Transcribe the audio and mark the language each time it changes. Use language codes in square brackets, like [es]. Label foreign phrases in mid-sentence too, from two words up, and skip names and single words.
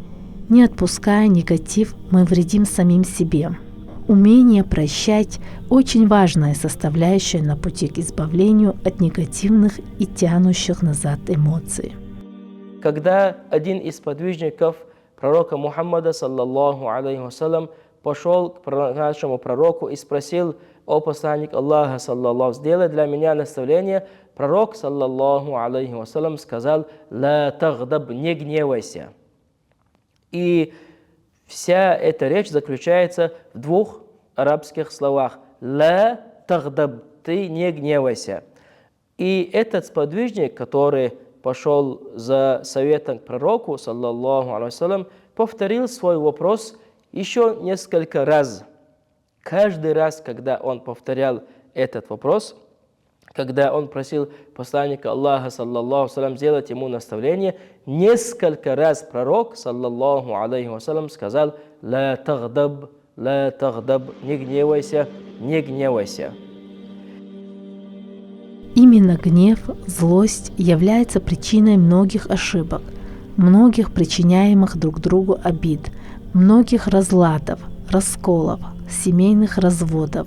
[ru] Не отпуская негатив, мы вредим самим себе. Умение прощать – очень важная составляющая на пути к избавлению от негативных и тянущих назад эмоций. Когда один из подвижников пророка Мухаммада, [ar] صلى الله عليه وسلم, [ru] пошел к нашему пророку и спросил: «О посланник Аллаха, саллаллаху, сделай для меня наставление». Пророк, [ar] صلى الله عليه وسلم, [ru] сказал: [ar] «لا تغضب, [ru] не гневайся». И вся эта речь заключается в двух арабских словах: [ar] «لا تغضب», [ru] ты не гневайся. И этот сподвижник, который пошел за советом к пророку, [ar] صلى الله عليه وسلم, [ru] повторил свой вопрос еще несколько раз. Каждый раз, когда он повторял этот вопрос, когда он просил посланника Аллаха, [ar] صلى الله عليه وسلم, [ru] сделать ему наставление, несколько раз пророк, [ar] صلى الله عليه وسلم, [ru] сказал: [ar] «لا تغضب, [ru] не гневайся, не гневайся». Именно гнев, злость является причиной многих ошибок, многих причиняемых друг другу обид, многих разладов, расколов, семейных разводов.